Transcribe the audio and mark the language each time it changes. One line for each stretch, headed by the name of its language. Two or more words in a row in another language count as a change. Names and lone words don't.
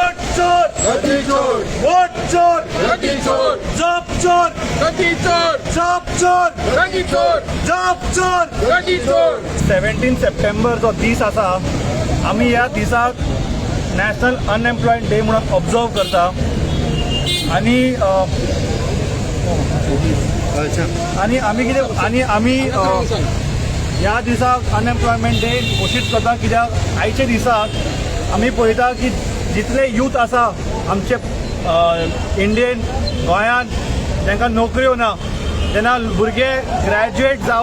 Hindi: चोर गद्दी चोर वोट चोर गद्दी चोर जॉब चोर गद्दी चोर जॉब चोर गद्दी चोर जॉब चोर गद्दी चोर
Konkani: 17 सप्टेंबर जो दीस आसा आमी ह्या दिसाक
English: National Unemployed Day
Konkani: म्हणून ऑब्जर्व करता आणि आमी कितें आमी ह्या दिसाक
English: Unemployment Day
Konkani: घोशीत करता कित्याक आयच्या दिसाक आमी पळयता की जितले यूथ आसा आमचे इंडियेन गोंयांत तांकां नोकऱ्यो ना जेन्ना भुरगे ग्रॅज्युएट